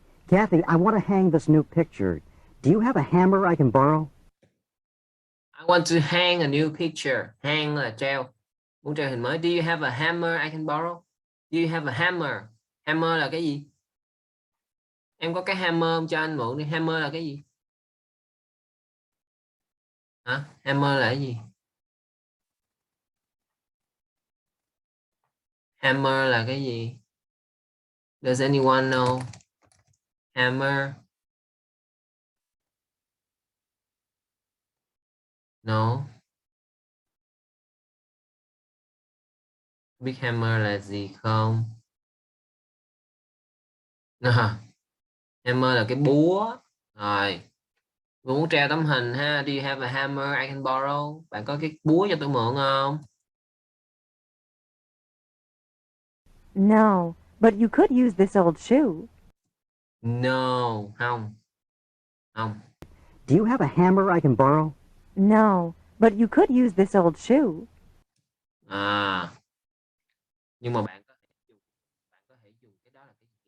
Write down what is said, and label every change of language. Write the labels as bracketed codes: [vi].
[en] Kathy, I want to hang this new picture. Do you have a hammer I can borrow? I want to hang a new picture. Hang [vi] là treo. Muốn treo hình mới. [en] Do you have a hammer I can borrow? Do you have a hammer? [vi] Hammer là cái gì? Em có cái hammer không, cho anh mượn đi. Hammer là cái gì? Hả? Hammer là cái gì? Hammer là cái gì? [en] Does anyone know? Hammer? No. [vi] Biết hammer là gì không? Hammer là cái búa. Rồi. Muốn treo tấm hình ha. [en] Do you have a hammer I can borrow? [vi] Bạn có cái búa cho tôi mượn không? [en] No, but you could use this old shoe. [vi] No. Không. Không. [en] Do you have a hammer I can borrow? No, but you could use this old shoe. À. [vi] Nhưng mà bạn có thể dùng cái đó là cái gì?